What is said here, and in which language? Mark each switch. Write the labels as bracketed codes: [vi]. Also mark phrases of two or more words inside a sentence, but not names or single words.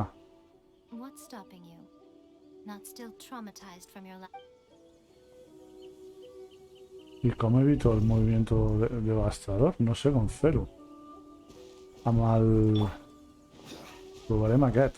[en] What's stopping you? Not still traumatized from your [ca] I com evito el [es] movimiento devastador? [ca] No sé com fer-ho. Amb el... Provarem aquest.